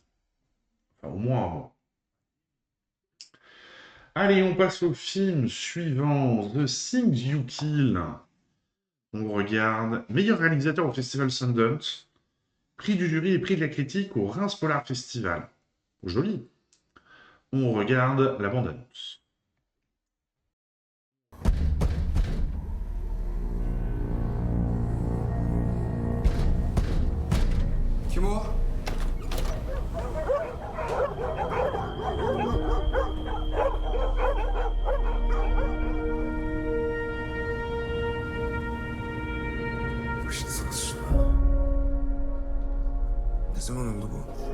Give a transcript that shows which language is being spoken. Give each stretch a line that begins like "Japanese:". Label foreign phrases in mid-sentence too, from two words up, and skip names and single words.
French: Enfin, au moins à moi. Allez, on passe au film suivant, The Things You Kill. On regarde meilleur réalisateur au Festival Sundance, prix du jury et prix de la critique au Reims Polar Festival. Joli. On regarde la bande-annonce.
Turkish: Timur? Ne zaman oldu bu?